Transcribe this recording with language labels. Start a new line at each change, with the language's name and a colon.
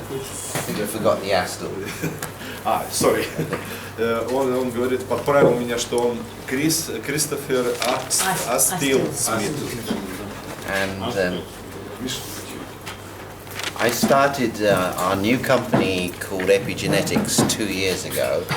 English: I think I forgot the Astle. Sorry.
Russian: Он говорит, подправил меня, что он Кристофер Астил Смит.
English: And I started our new company called Epigenetics 2 years ago.